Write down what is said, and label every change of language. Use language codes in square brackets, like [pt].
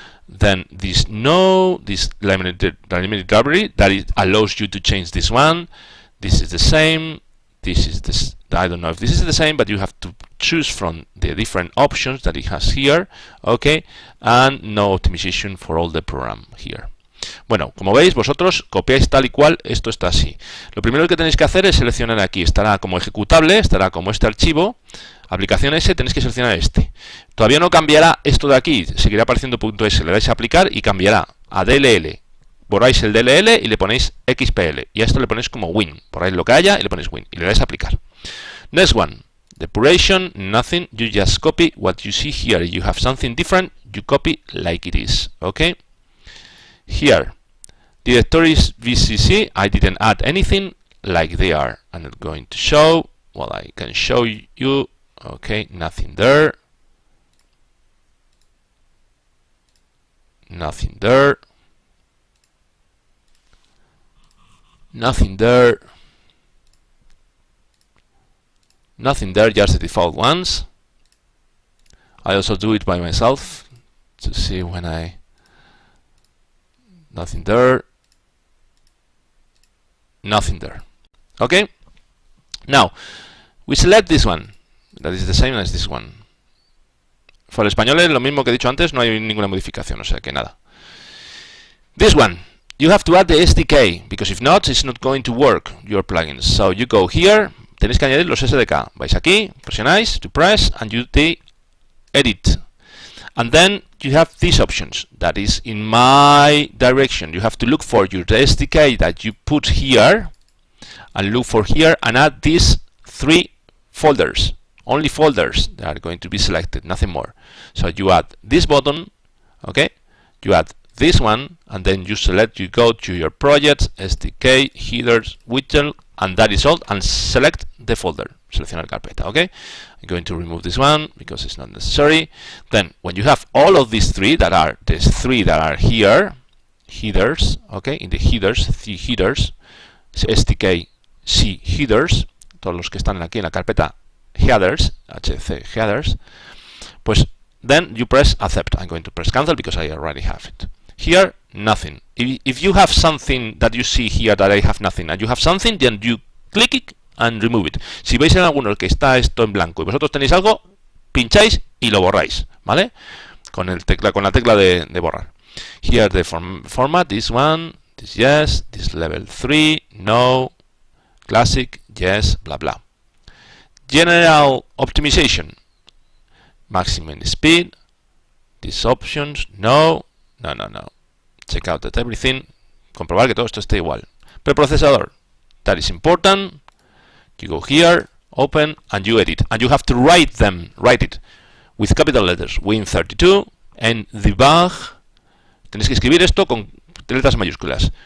[en] Then this limited library that it allows you to change this one. This is the same. This is this. I don't know if this is the same, but you have to choose from the different options that it has here. Okay, and no optimization for all the program here. [es] Bueno, como veis, vosotros copiáis tal y cual, esto está así. Lo primero que tenéis que hacer es seleccionar aquí, estará como ejecutable, estará como este archivo, aplicación S, tenéis que seleccionar este. Todavía no cambiará esto de aquí, seguirá apareciendo .s, le dais a aplicar y cambiará a DLL. Borráis el DLL y le ponéis XPL, y a esto le ponéis como win, borráis lo que haya y le ponéis win, y le dais a aplicar. [en] Next one, depuration, nothing, you just copy what you see here. You have something different, you copy like it is, okay? Here, directories VCC, I didn't add anything, like they are. I'm not going to show, well, I can show you, okay, nothing there, nothing there, nothing there, nothing there, just the default ones. I also do it by myself to see when I... Nothing there, nothing there. Okay, now we select this one, that is the same as this one. [es] For el español es lo mismo que he dicho antes, no hay ninguna modificación, o sea que nada. [en] This one, you have to add the SDK, because if not, it's not going to work, your plugins. So you go here, [es] tenéis que añadir los SDK. Vais aquí, presionáis [en] to press, and you edit. And then you have these options, that is in my direction. You have to look for your SDK that you put here, and look for here, and add these 3 folders. Only folders that are going to be selected, nothing more. So you add this button, okay? You add this one, and then you select, you go to your projects, SDK, headers, widget, and that is all, and select the folder. [es] Seleccionar carpeta, [en] okay? I'm going to remove this one because it's not necessary. Then, when you have all of these 3 that are, there's 3 that are here, headers, okay? In the headers, the headers, SDK, C headers, [es] todos los que están aquí en la carpeta [en] headers, HC headers, pues then you press accept. I'm going to press cancel because I already have it. Here, nothing. If you have something that you see here that I have nothing, and you have something, then you click it and remove it. [es] Si veis en alguno que está esto en blanco y vosotros tenéis algo, pincháis y lo borráis, ¿vale? Con la tecla de borrar. [en] Here the format, this one, this yes, this level 3, no, classic, yes, blah blah. General optimization, maximum speed, these options, no. Check out that everything, [es] comprobar que todo esto esté igual. [en] Preprocesador, that is important. You go here, open, and you edit. And you have to write it with capital letters. Win32 and debug. [es] Tenéis que escribir esto con letras mayúsculas.